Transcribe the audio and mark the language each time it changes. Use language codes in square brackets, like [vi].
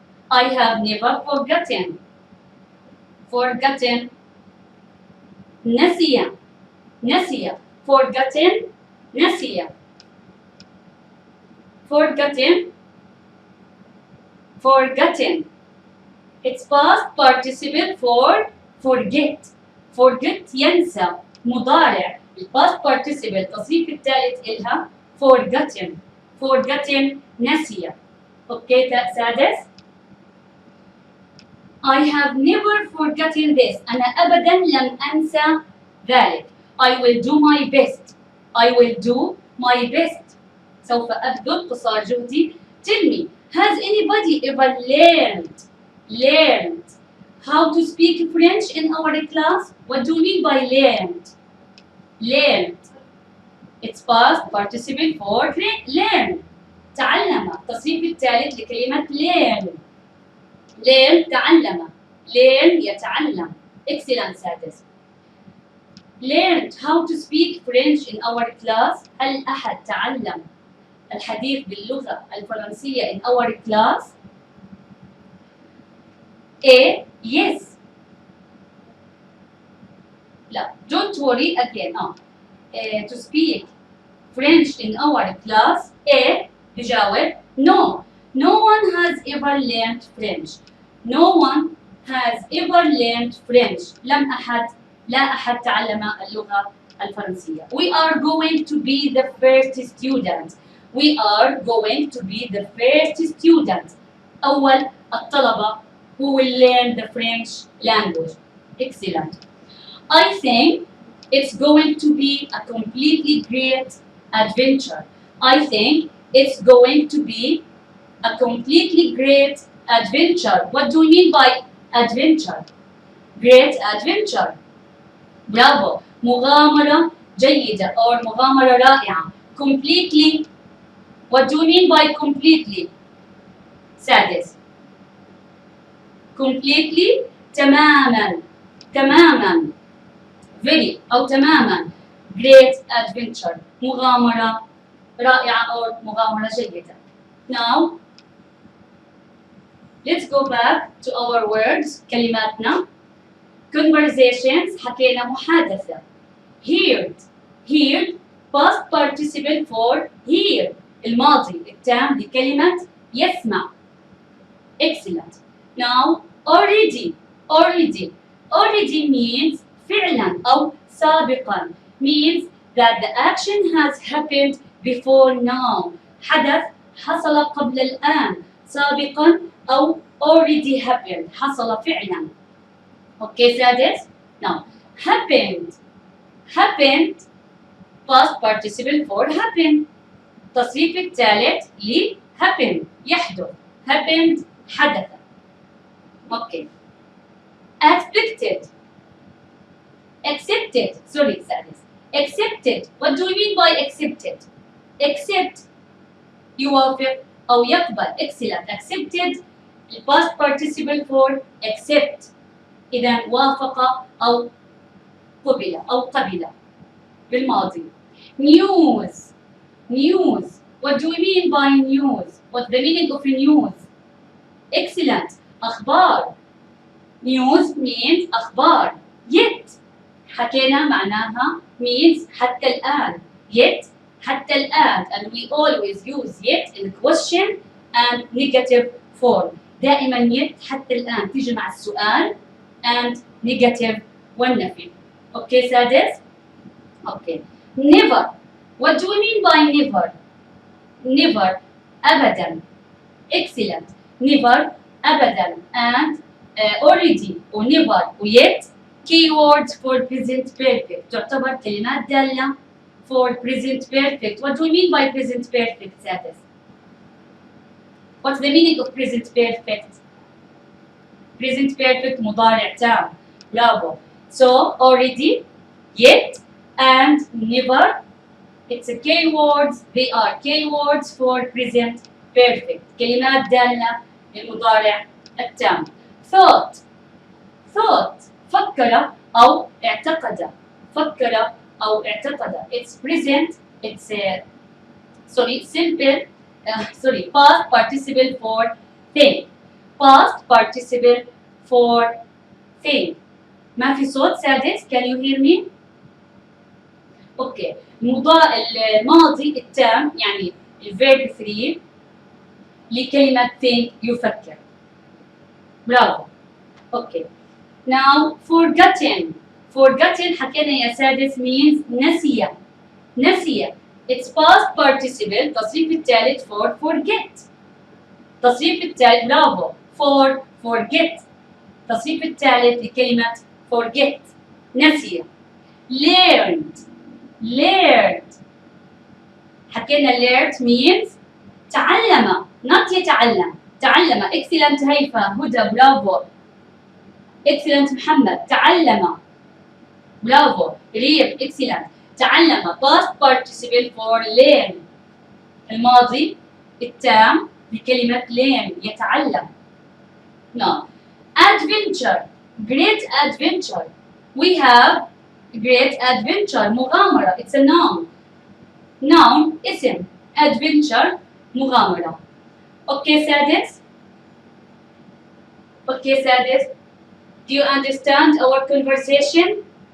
[en] I have never forgotten. Forgotten. [ar] نسي. نسي. [en] Forgotten. نسي. Forgotten. Forgotten. It's past participle for forget. [ar] forget ينسى. مضارع الباست participle التصريف الثالث إلها forgotten. forgotten نسي. اوكي سادس. [en] I have never forgotten this. [ar] أنا أبدا لم أنسى ذلك. [en] I will do my best. I will do my best. [ar] سوف أبذل قصارى جهدي. [en] Tell me, has anybody ever learned how to speak French in our class? What do you mean by learned? Learned. It's past participle for learn. [ar] تعلم. التصريف الثالث لكلمة learn. learn تعلم. [en] learn يتعلم. Excellent سادس. learned how to speak French in our class. [ar] هل أحد تعلم الحديث باللغة الفرنسية [en] in our class? A. Yes. لا. Don't worry again. To speak French in our class. A. يجاوب No. No one has ever learned French. No one has ever learned French. [ar] لا أحد تعلم اللغة الفرنسية. [en] We are going to be the first students. We are going to be the first students. [ar] أول الطلبة [en] who will learn the French language. Excellent. I think it's going to be a completely great adventure. I think it's going to be a completely great adventure. What do you mean by adventure? Great adventure. برافو. [ar] مغامرة جيدة or مغامرة رائعة. [en] Completely. What do you mean by completely? [ar] سادس. Completely تماما. تماما. Very أو تماما. [en] Great adventure. [ar] مغامرة رائعة أو مغامرة جيدة. [en] Now let's go back to our words. [ar] كلماتنا. Conversations حكينا محادثة. [en] Heard. Heard past participle for hear. [ar] الماضي التام لكلمة يسمع. Excellent. [en] Now already. Already. Already means [ar] فعلا أو سابقا. [en] Means that the action has happened before now. [ar] حدث حصل قبل الآن. سابقا أو already happened. حصل فعلا. Okay سادس. [en] Now happened. Happened past participle for happen. [ar] التصريف الثالث ل happen يحدث. happened حدث. [en] Okay. Expected. Accepted. Sorry سادس. Accepted. What do you mean by accepted? [ar] Accept يوافق أو يقبل. [en] Excellent. Accepted past participle for accept. [ar] إذا وافق أو قبل أو قبل بالماضي. [en] News. News. What do we mean by news? What's the meaning of news? Excellent. أخبار. News means أخبار. Yet. [ar] حكينا معناها means حتى الآن. Yet حتى الآن. [en] And we always use yet in question and negative form. [ar] دائما yet حتى الآن تيجي مع السؤال [en] and negative [ar] والنفي. [en] Okay سادس. Okay. Never. What do we mean by never? Never. أبدا. Excellent. Never. أبدا. And already و never و yet keywords for present perfect. [ar] تعتبر كلمات دالة [en] for present perfect. What do we mean by present perfect سادس? What's the meaning of present perfect? [ar] Present perfect مضارع تام. برافو. [en] So already, yet, and never. It's a keywords. They are keywords for present perfect. [ar] كلمات دالة للمضارع التام. Thought. Thought. فكر أو اعتقد. فكر أو اعتقد. [en] It's present. It's simple. Past participle for think. Past participle for think. [ar] ما في صوت سادس. [en] Can you hear me? [ar] اوكي. الماضي التام يعني الفيرب 3 لكلمة think يفكر. برافو. اوكي. Now forgotten. Forgotten حكينا يا سادس means نسي. نسي. [en] It's past participle. [ar] تصريف الثالث for forget. تصريف الثالث برافو for forget. تصريف الثالث لكلمة forget نسي. [en] learned. learned. [ar] حكينا learned means تعلم not يتعلم. تعلم. excellent هيفا هدى برافو. excellent محمد تعلم. برافو ريم excellent. [en] تعلم past participle for learn. [ar] الماضي التام بكلمة learn يتعلم. [en] No. Adventure. Great adventure. We have great adventure. مغامرة. It's a noun. Noun اسم. Adventure مغامرة. Okay سادس. Okay سادس. Do you understand our conversation?